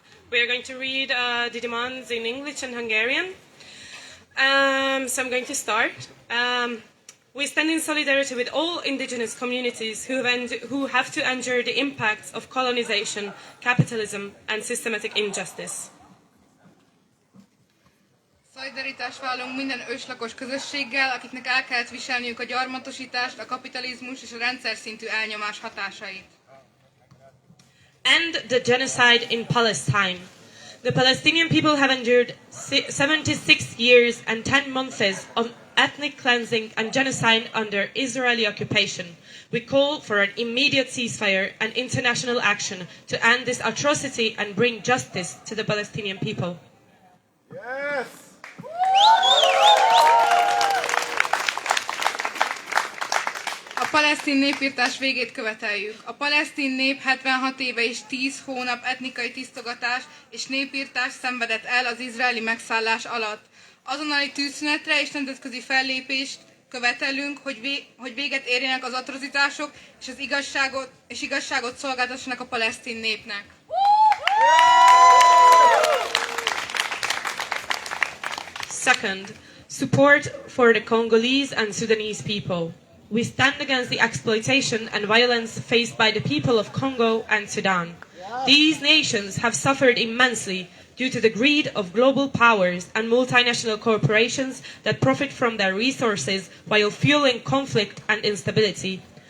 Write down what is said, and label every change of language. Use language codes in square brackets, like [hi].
[en] We are going to read the demands in English and Hungarian. So I'm going to start. We stand in solidarity with all indigenous communities who have to endure the impacts of colonization, capitalism and systematic injustice. [hu] Szolidaritást vállalunk minden őslakos közösséggel, akiknek el kellett viselniük a gyarmatosítást, a kapitalizmus és a rendszer szintű elnyomás hatásait. [en] End the genocide in Palestine. The Palestinian people have endured 76 years and 10 months of ethnic cleansing and genocide under Israeli occupation. We call for an immediate ceasefire and international action to end this atrocity and bring justice to the Palestinian people. Yes! [hu] A palesztin népirtás végét követeljük. A palesztin nép 76 éve és 10 hónap etnikai tisztogatás és népirtás szenvedett el az izraeli megszállás alatt. Azonnali tűzszünetre és nemzetközi fellépést követelünk, hogy véget érjenek az atrocitások és igazságot szolgáltassanak a palesztin népnek. [en] Second, support for the Congolese and Sudanese people. We stand against the exploitation and violence faced by the people of Congo and Sudan. These nations have suffered immensely due to the greed of global powers and multinational corporations that profit from their resources while fueling conflict and instability.